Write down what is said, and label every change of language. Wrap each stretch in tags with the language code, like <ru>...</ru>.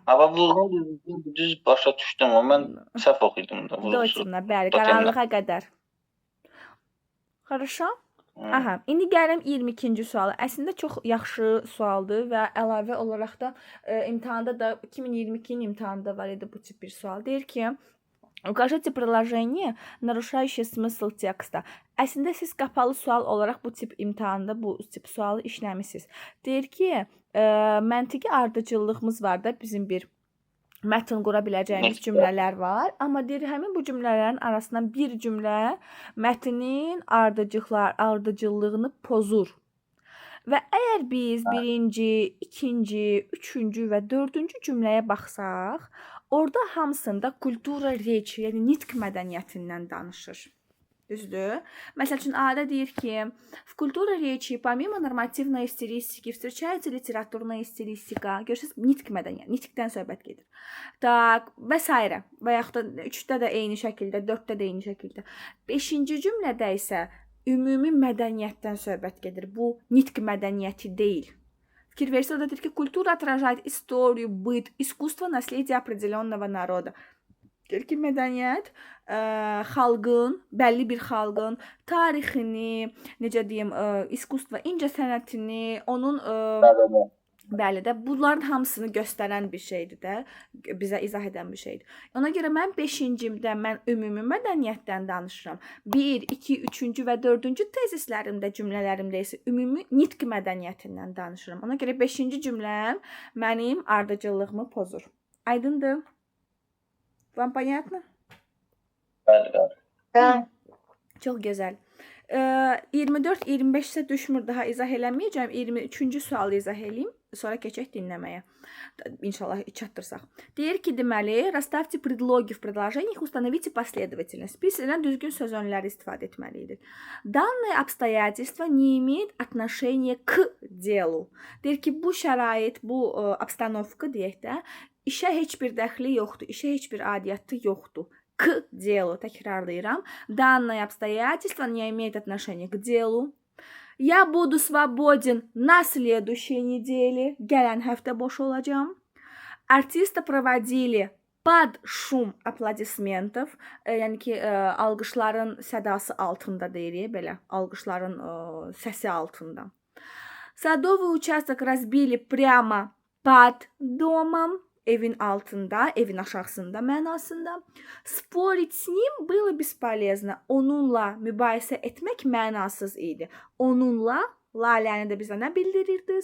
<az>Amma bu düz başa düşdüm, amma mən səhv oxuydum da. Dotimna, bəli, qaranlığa qədər.</az> <ru>Хорошо?</ru> <az>Aha, indi gələm 22-ci suala. Əslində çox yaxşı sualdır və əlavə olaraq da imtahanda da 2022-nin imtahanında var idi bu tip bir sual. Deyir ki,</az> <ru>укажите предложение, нарушающее смысл текста.</ru> <az>Əslində siz qapalı sual olaraq bu tip imtahanda bu tip sualı işləmisiniz. Deyir ki, məntiqi ardıcıllığımız var da bizim bir mətn qura biləcəyimiz cümlələr var. Amma deyir, həmin bu cümlələrin arasından bir cümlə mətnin ardıcıllığını pozur. Və əgər biz birinci, ikinci, üçüncü və dördüncü cümləyə baxsaq, orada hamısında kultura reç, yəni nitq mədəniyyətindən danışır. Düzdür? Məsəl üçün, A-da deyir ki,</az> <ru>в культуре речи помимо нормативной стилистики встречается литературная стилистика.</ru> <az>Görürsünüz, nitq mədəniyyəti, nitqdən söhbət gedir. Tak, və s. Və yaxud da 3-də də eyni şəkildə, 4-də də eyni şəkildə. 5-ci cümlədə isə ümumi mədəniyyətdən söhbət gedir. Bu nitq mədəniyyəti deyil. Fikir versək, orada deyir ki,</az> <ru>культура отражает историю, быт, искусство, наследие определенного народа.</ru> <az>Deyir ki, mədəniyyət xalqın, bəlli bir xalqın tarixini, necə deyim, iskustva, incəsənətini, onun bəli də bunların hamısını göstərən bir şeydir də, bizə izah edən bir şeydir. Ona görə mən 5-cimdə mən ümumi mədəniyyətdən danışıram. 1, 2, 3-cü və 4-cü tezislərimdə, cümlələrimdə isə ümumi nitq mədəniyyətindən danışıram. Ona görə 5-ci cümləm mənim ardıcıllığımı pozur. Aydındır?</az> <ru>Вам понятно?</ru> <az>Bəli. Çox gözəl. 24-25 isə düşmür, daha izah eləməyəcəm. 23-cü sualı izah eləyim, sonra keçək dinləməyə. İnşallah çatdırsaq. Deyir ki, deməli,</az> <ru>расставьте предлоги в предложениях, установите последовательность.</ru> <az>Biz ilə düzgün söz önləri istifadə etməliydik.</az> <ru>Данное обстоятельство не имеет отношения к делу.</ru> <az>Deyir ki, bu şərait, bu обстановка deyək də, işə heç bir dəxli yoxdur, işə heç bir aidiyyəti yoxdur.</az> <ru>К делу,</ru> <az>təkrarlayıram.</az> <ru>Данное обстоятельство не имеет отношения к делу. Я буду свободен на следующей неделе.</ru> <az>Gələn həftə boş olacağam.</az> <ru>Артисты проводили под шум аплодисментов.</ru> <az>Yəni ki, alqışların sədası altında deyirik, belə. Alqışların səsi altında.</az> <ru>Садовый участок разбили прямо под домом.</ru> <az>Evin altında, evin aşağısında mənasında.</az> <ru>Спорить с ним было бесполезно.</ru> <az>Onunla mübahisə etmək mənasız idi. Onunla laləni də bizə nə bildirirdi?</az>